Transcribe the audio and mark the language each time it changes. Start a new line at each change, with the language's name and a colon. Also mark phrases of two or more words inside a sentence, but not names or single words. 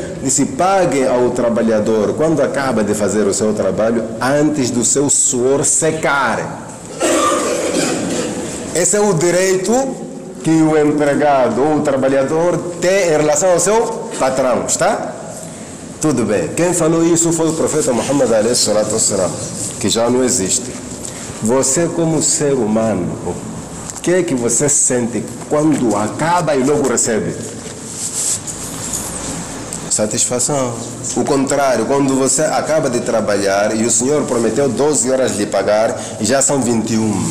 Portuguese: Disse: pague ao trabalhador quando acaba de fazer o seu trabalho, antes do seu suor secar. Esse é o direito que o empregado ou o trabalhador tem em relação ao seu patrão, está? Tudo bem. Quem falou isso foi o profeta Muhammad
Arabic: عليه الصلاة والسلام,
Portuguese: que já não existe. Você como ser humano, o que é que você sente quando acaba e logo recebe? Satisfação. O contrário, quando você acaba de trabalhar e o senhor prometeu 12 horas de lhe pagar e já são 21.